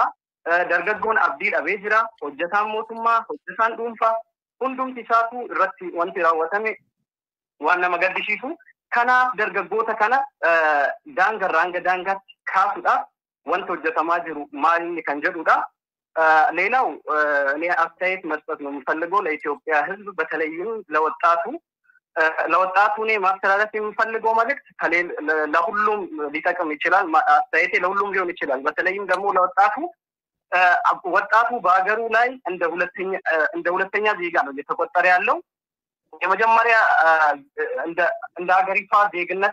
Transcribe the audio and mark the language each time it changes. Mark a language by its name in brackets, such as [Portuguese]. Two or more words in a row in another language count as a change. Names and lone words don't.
[Oromo] Dargaggoon abdii dhabee jira. Hojjetaan mootummaa, hojjetaan dhuunfaa hundumti isaatu irratti wanti raawwatame waan nama gaddisiisu. Kanaaf dargaggoota kana daangarraa hanga daangaatti kaasuudhaaf wanti hojjetamaa jiru maali kan jedhudha. [Amharic] ሌላው እኔ አስተያየት መስጠት ነው የምፈልገው ለኢትዮጵያ ሕዝብ በተለይም ለወጣቱ እኔ ማስተላለፍ የምፈልገው መልእክት ለሁሉም ሊጠቅም ይችላል። አስተያየቴ ለሁሉም ሊሆን ይችላል። በተለይም ደግሞ ወጣቱ በአገሩ ላይ እንደ ሁለተኛ ዜጋ ነው እየተቆጠረ ያለው። የመጀመሪያ እንደ ሀገሪቷ ዜግነት